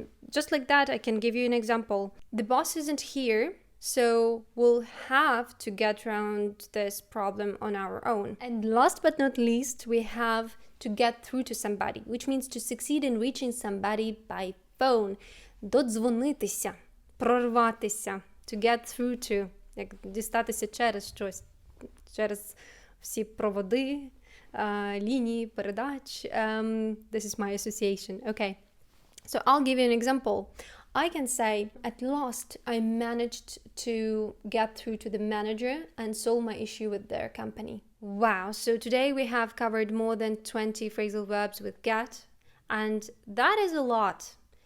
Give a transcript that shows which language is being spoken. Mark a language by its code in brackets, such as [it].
[en] Just like that, I can give you an example. The boss isn't here, so we'll have to get around this problem on our own. And last but not least, we have to get through to somebody, which means to succeed in reaching somebody by phone. [uk] Додзвонитися, прорватися, [en] to get through to, [uk] як дістатися через щось, через всі проводи, лінії передач. [en] This is my association. Okay, so I'll give you an example. I can say, at last I managed to get through to the manager and solve my issue with their company. Wow, so today we have covered more than 20 phrasal verbs with get, and that is a lot.